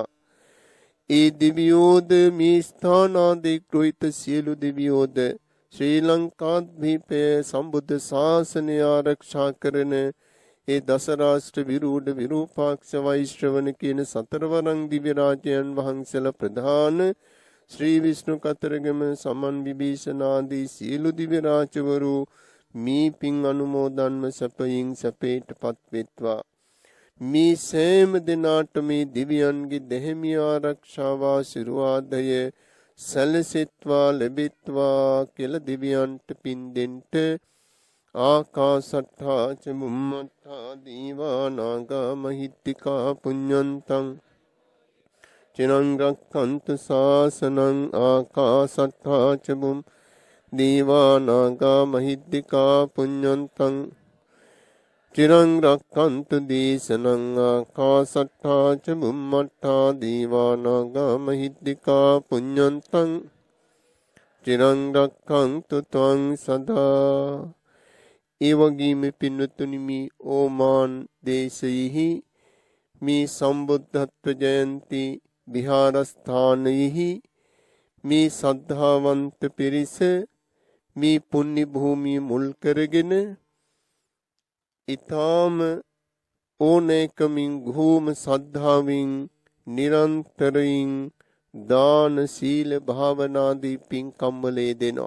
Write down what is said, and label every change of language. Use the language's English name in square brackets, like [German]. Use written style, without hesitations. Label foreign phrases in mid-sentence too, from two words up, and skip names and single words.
[Sinhala] ඒ දිව්‍යෝද මේ ස්ථානාදී කෘත සියලු දිව්‍යෝද ශ්‍රී ලංකාද්වීපයේ සම්බුද්ධ ශාසනය ආරක්ෂා කරන ඒ දසරාෂ්ට්‍ර විරූඪ විරූපාක්ෂ වෛශ්‍රවණ කියන සතරවරන් දිව්‍ය රාජයන් වහන්සේලා ප්‍රධාන ශ්‍රී විෂ්ණු කතරගම සමන් විභීෂණ ආදී සියලු දිව්‍ය රාජවරු මේ පින් අනුමෝදන්ව සැපයින් සැපේටපත් වෙත්වා. මේ සෑම දිනාට මේ දිව්‍යයන්ගේ දෙහිමි ආරක්ෂාව ආශිර්වාදය සැලසෙත්වා ලැබෙත්වා කියලා දිව්‍යයන්ට පින් දෙන්න [Pali] ආකාසට්ඨා ච බුම්මට්ඨා දීවා නාග මහිත්‍තිකා පුඤ්ඤන්තං චිරං රක්ඛන්තු ශාසනං ආකාසට්ඨා ච බුම් දීවා නාග මහිත්‍තිකා පුඤ්ඤන්තං චිරං රක්ඛන්තු දේශනං ආකාසට්ඨා ච බුම්මට්ඨා දීවා නාග මහිත්‍තිකා පුඤ්ඤන්තං චිරං රක්ඛන්තු ත්වං සදා. [Sinhala] ඒ වගේම පින්වත්නි, මේ ඕමාන් දේශයෙහි මේ සම්බුද්ධත්ව ජයන්ති විහාරස්ථානයෙහි මේ සද්ධාවන්ත පිරිස මේ පුණ්‍ය භූමිය මුල් කරගෙන ඊ타ම ඕනෑකමින් භූම සද්ධාවෙන් නිරන්තරයෙන් දාන සීල භාවනාදී පින්කම් වල යෙදෙනවා.